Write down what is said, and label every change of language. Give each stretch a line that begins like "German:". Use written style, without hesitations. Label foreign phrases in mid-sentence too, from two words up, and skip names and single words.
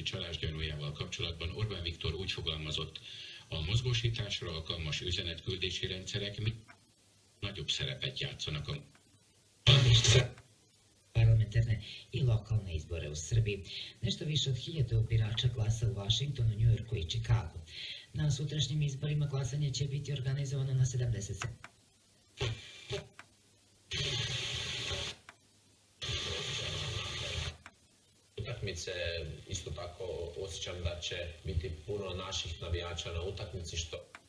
Hungarian: csalás gyanújával kapcsolatban Orbán Viktor úgy fogalmazott, a mozgósításra alkalmas üzenetküldési rendszerek nagyobb szerepet játszanak a
Serbian: parlamentarne i lokalne izbore u Srbiji. Nešto više od 1000 birača glasa u Vašingtonu, Njujorku i Čikagu. Na sutrašnjim izborima glasanje će biti organizovano na 77. Utakmice, isto tako osjećam da će biti puno naših navijača na utakmici, što...